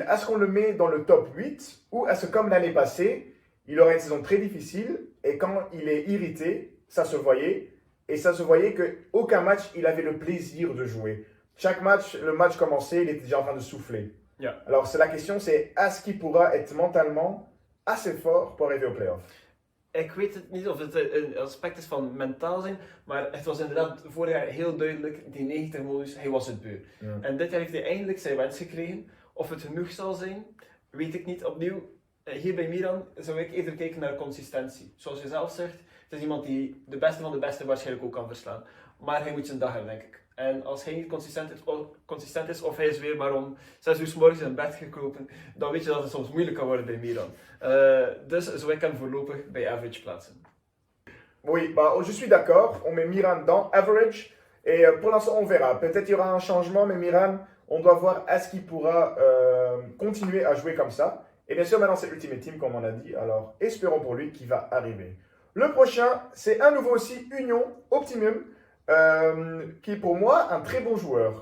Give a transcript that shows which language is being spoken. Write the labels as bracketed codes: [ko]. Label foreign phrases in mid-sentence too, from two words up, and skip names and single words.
[fr] Est-ce qu'on le met dans le top 8 ou est-ce que comme l'année passée, il aura une saison très difficile et quand il est irrité, ça se voyait. Et ça se voyait qu'aucun match, il avait le plaisir de jouer. Chaque match, le match commençait, il était déjà en train de souffler. [nl] Ja. [fr] Alors c'est la question, c'est est-ce qu'il pourra être mentalement assez fort pour arriver aux playoffs? [nl] Ik weet het niet of het een aspect is van mentaal zijn, maar het was inderdaad vorig jaar heel duidelijk, die 90-modus, hij was het beu. Ja. En dit jaar heeft hij eindelijk zijn wens gekregen. Of het genoeg zal zijn, weet ik niet. Opnieuw, hier bij Miran zou ik eerder kijken naar consistentie. Zoals je zelf zegt, het is iemand die de beste van de beste waarschijnlijk ook kan verslaan. Maar hij moet zijn dag hebben, denk ik. En als hij niet consistent is of hij is weer maar om 6 uur 's morgens in bed gekropen, dan weet je dat het soms moeilijk kan worden bij Miran. Dus zou ik hem voorlopig bij average plaatsen. [fr] Oui, bah, je suis d'accord. On met Miran dans average. Et pour l'instant, on verra. Peut-être il y aura un changement, mais Miran, on doit voir est-ce qu'il pourra continuer à jouer comme ça. Et bien sûr, maintenant, c'est Ultimate Team, comme on a dit. Alors, espérons pour lui qu'il va arriver. Le prochain, c'est à nouveau aussi Union Optimum, qui est pour moi un très bon joueur.